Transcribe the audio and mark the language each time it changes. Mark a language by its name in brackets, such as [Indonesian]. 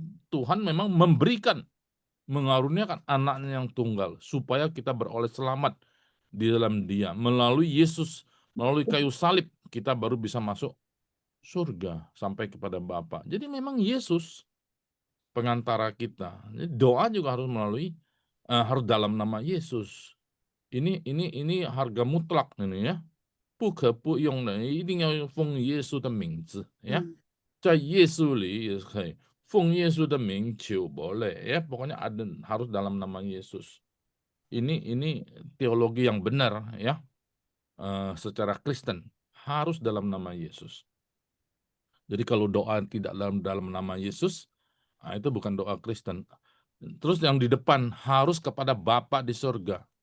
[Indonesian] Tuhan memang memberikan, mengaruniakan anaknya yang tunggal supaya kita beroleh selamat di dalam Dia. Melalui Yesus, melalui kayu salib, kita baru bisa masuk surga sampai kepada Bapa. Jadi memang Yesus pengantara kita. Jadi doa juga harus harus dalam nama Yesus. Ini harga mutlak ini ya. [Chinese] 不可不用的，一定要用奉耶稣的名字呀，在耶稣里也可以奉耶稣的名求 [Indonesian] boleh ya, pokoknya harus dalam nama Yesus. Ini teologi yang benar ya, secara Kristen harus dalam nama Yesus. Jadi kalau doa tidak dalam nama Yesus, itu bukan doa Kristen. Terus yang di depan harus kepada Bapa di surga.